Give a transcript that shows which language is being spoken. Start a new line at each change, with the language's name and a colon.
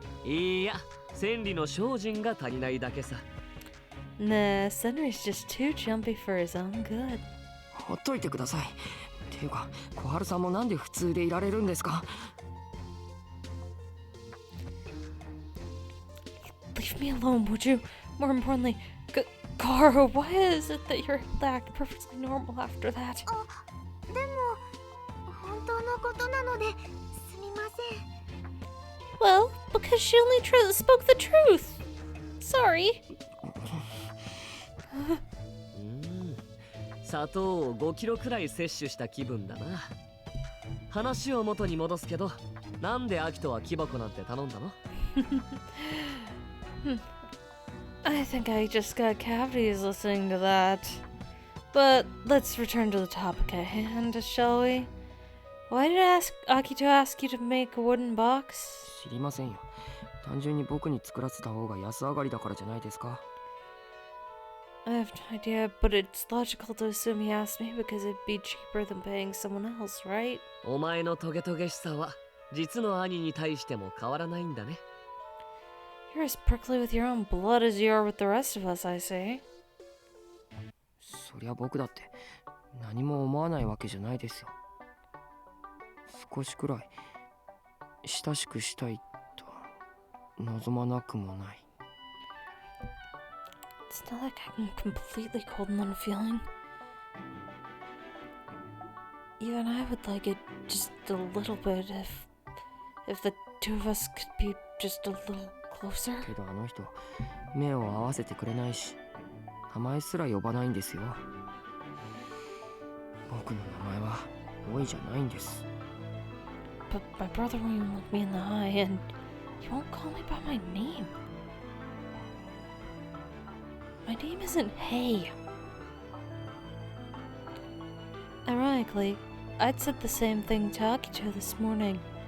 Japanese: いや、千里の精進が足りないだけさ。
English: Nah, Senri's just too jumpy for his own good.
Japanese: ほっといてください。ていうか小春さんもなんで普通でいられるんですか？
English: Leave me alone, would you? More importantly, Koharu, why is it that you're able to act perfectly normal after that?
Japanese: でも本当のことなのですみません。
English: Well, because she only spoke the truth. Sorry.
Japanese: 砂糖を5キロくらい摂取した気分だな。話を元に戻すけど、なんでアキトは木箱なんて頼んだの？
English: I think I just got cavities listening to that. But let's return to the topic at hand, shall we? Why did Akito ask you to make a wooden box?
Japanese: 知りませんよ。単純に僕に作らせた方が安上がりだからじゃないですか。
English: I have no idea, but it's logical to assume he asked me because it'd be cheaper than paying someone else, right?
Japanese: お前のトゲトゲしさは実の兄に対しても変わらないんだね。
English: You're as prickly with your own blood as you are with the rest of us, I say.
Japanese: そりゃ僕だって何も思わないわけじゃないですよ。少しくらい親しくしたいと望まなくもない。
English: It's not like I'm completely cold and unfeeling. Even I would like it just a little bit if the two of us could be just a little closer.
Japanese: けどあの人目を合わせてくれないし名前すら呼ばないんですよ。僕の名前はロイじゃないんです。
English: But my brother won't even look me in the eye, and he won't call me by my name. My name isn't Hey. Ironically, I'd said the same thing to Akito this morning.